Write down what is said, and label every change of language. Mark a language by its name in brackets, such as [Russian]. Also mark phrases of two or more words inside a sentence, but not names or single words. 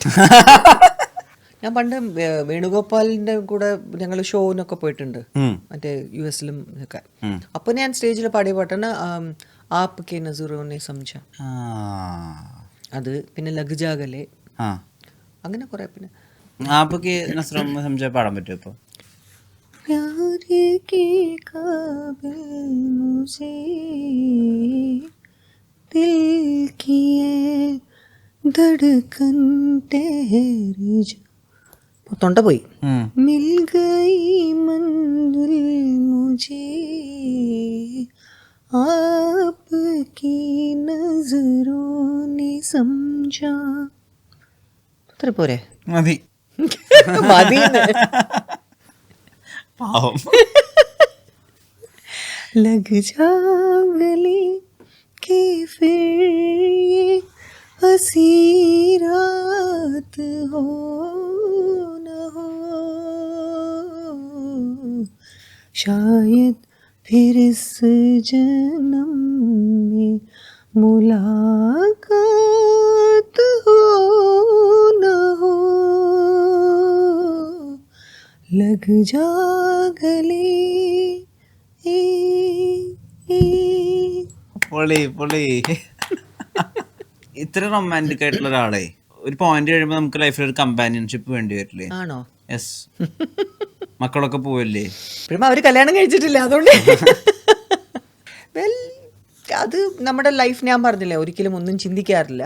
[Malayalam] ഞാൻ പണ്ട് വേണുഗോപാലിന്റെ കൂടെ ഞങ്ങൾ ഷോനൊക്കെ പോയിട്ടുണ്ട്, മറ്റേ US-ലും ഒക്കെ. അപ്പൊ ഞാൻ സ്റ്റേജിൽ പാടിയ പാട്ടാണ് ആപ് കെ നസറോനെ സംജ. അത് പിന്നെ ലഗ്ജാഗലെ, അങ്ങനെ കുറെ. പിന്നെ ആപ് കെ നസറോനെ സംജ പാടാൻ പറ്റുമോ ഇപ്പൊ? [Hindi] प्यार के काबिल मुझे दिल की धड़कन ठहर जा. [Malayalam] തൊണ്ട പോയി. [Hindi] मिल गई मंजिल मुझे आपकी नजरों ने समझा. [Malayalam] അത്ര പോരെ? മതി മതി. [Hindi] लग जा गले के फिर ये हंसी रात हो न हो, शायद फिर इस जन्म में मुलाकात हो न हो. लग जा गले. [Malayalam] പൊളി പൊളി. ഇത്ര റൊമാൻറ്റിക് ആയിട്ടുള്ള ഒരാളെ ഒരു പോയിന്റ് കഴിയുമ്പോ നമുക്ക് ലൈഫിൽ ഒരു കമ്പാനിയൻഷിപ്പ് വേണ്ടി വരില്ലേ? ആണോ? യെസ്. മക്കളൊക്കെ പോവല്ലേ? ഇപ്പോഴും അവര് കല്യാണം കഴിച്ചിട്ടില്ല, അതുകൊണ്ട് അത് നമ്മുടെ ലൈഫ്, ഞാൻ പറഞ്ഞില്ലേ ഒരിക്കലും ഒന്നും ചിന്തിക്കാറില്ല.